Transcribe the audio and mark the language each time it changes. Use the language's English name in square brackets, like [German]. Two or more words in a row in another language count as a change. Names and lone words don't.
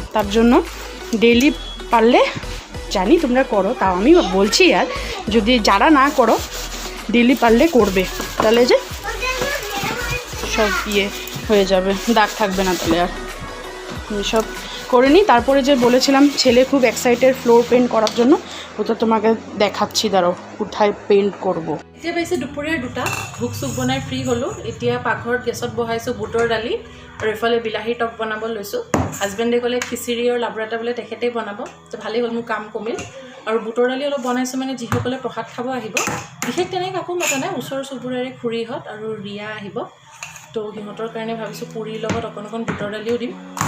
[Bangla] তার জন্য ডেইলি পারলে, জানি তোমরা করো, তাও আমি বলছি, আর যদি যারা না করো ডেইলি পারলে করবে, তাহলে যে সব হয়ে যাবে, দাগ থাকবে না, তাহলে আর সব করে নিই। তারপরে যে বলেছিলাম ছেলে খুব [English] excited floor paint [Bangla] করার জন্য, ওটা তোমাকে দেখাচ্ছি, দাঁড়াও কোথায় পেন্ট করব। [Assamese] এতিয়া পাইছে দুপৰীয়া 2টা, ভোগ চুপ বনাই ফ্ৰী হ'লোঁ। এতিয়া পাকঘৰত গেছত বহাইছোঁ বুটৰ দালি, আৰু এইফালে বিলাহীৰ টক বনাব লৈছোঁ। হাজবেণ্ডে ক'লে খিচিৰি আৰু লাবৰা এটা বোলে তেখেতেই বনাব, তো ভালেই হ'ল, মোৰ কাম কমিল। আৰু বুটৰ দালি অলপ বনাইছোঁ, মানে যিসকলে প্ৰসাদ খাব আহিব, বিশেষ তেনেকৈ কাকো মতা নাই, ওচৰ চুবুৰীয়াৰে খুৰীহঁত আৰু ৰিয়া আহিব, তো সিহঁতৰ কাৰণে ভাবিছোঁ পুৰীৰ লগত অকণ অকণ বুটৰ দালিও দিম।